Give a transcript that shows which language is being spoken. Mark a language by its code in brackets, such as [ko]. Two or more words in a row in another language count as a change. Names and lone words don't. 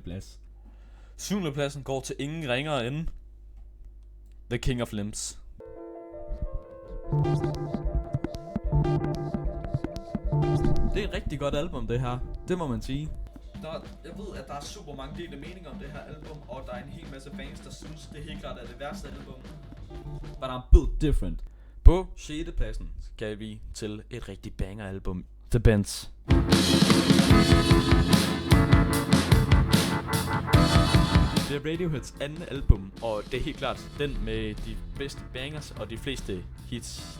[da] plads. 7. pladsen går til ingen ringere end The King of Limbs. Det er et rigtig godt album, det her. Det må man sige. Jeg ved, at der er super mange delte meninger om det her album, og der er en hel masse fans, der synes, det helt klart er det værste album. [en] But I'm built different. [da] På 6. pladsen skal vi til et rigtig banger album, The Bends. Det er Radioheads andet album, og det er helt klart den med de bedste bangers og de fleste hits.